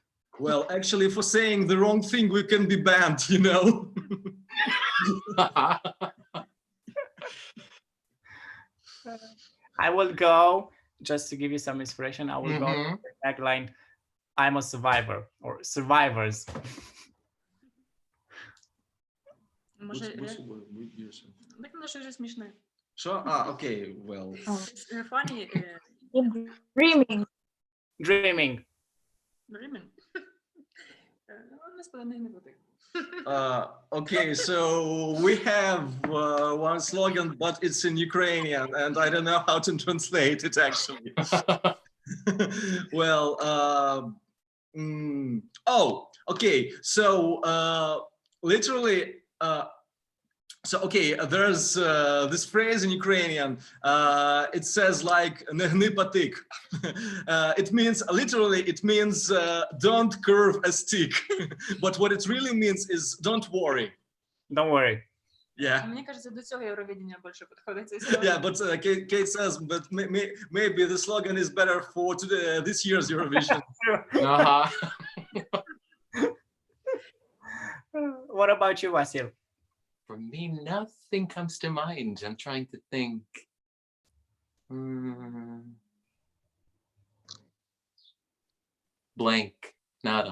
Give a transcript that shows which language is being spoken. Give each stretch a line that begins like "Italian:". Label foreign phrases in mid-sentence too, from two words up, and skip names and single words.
English: well, actually, for saying the wrong thing, we can be banned, you know. I will go, just to give you some inspiration, I will go with the tagline, I'm a survivor, or survivors.
Ukrainian: Може, так воно ще смішне. Що?
English: Okay, well. It's funny. Dreaming. Dreaming. Dreaming.
Ukrainian: Не буде.
English: Okay, so we have one slogan, but it's in Ukrainian, and I don't know how to translate it actually. Well, okay. So literally, there's this phrase in Ukrainian. It says like
Ukrainian: "не патик."
English: It means literally. It means don't curve a stick. But what it really means is don't worry. Don't worry. Yeah.
Ukrainian: Мені кажеться, до цього Євровидіння більше підходить цей
English: Yeah, but Kate says, but maybe the slogan is better for this year's Eurovision. What about you, Vasil? For me, nothing comes to mind. I'm trying to think. Blank. Nada.